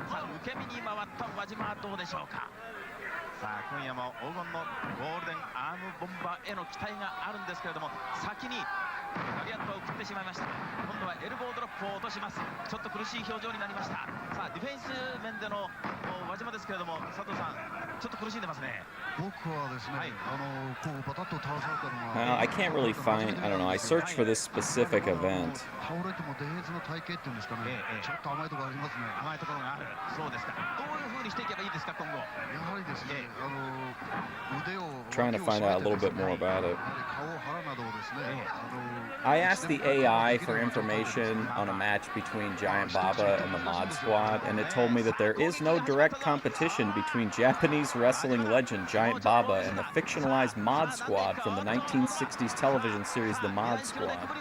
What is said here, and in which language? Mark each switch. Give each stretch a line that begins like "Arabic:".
Japanese: さあ受け身に回った輪島はどうでしょうか。さあ今夜も黄金のゴールデンアームボンバーへの期待があるんですけれども、先にラリアットを送ってしまいました。今度はエルボードロップを落とします。ちょっと苦しい表情になりました。さあディフェンス面での輪島ですけれども、佐藤さんちょっと苦しんでますね。僕はですね、こうバタッと倒されたのは
English: I can't really find, I don't know, I searched for this specific event.
Japanese: 倒れてもデヘズの体型っていうんですかね、ちょっと甘いところありますね。甘いところがある。そうですか。どういう風にしていけばいいですか今後。やはりですね、腕を
English: Trying to find out a little bit more about it.
Japanese: 顔腹などをですね、
English: I asked the AI for information on a match between Giant Baba and the Mod Squad, and it told me that there is no direct competition between Japanese wrestling legend Giant Baba and the fictionalized Mod Squad from the 1960s television series The Mod Squad.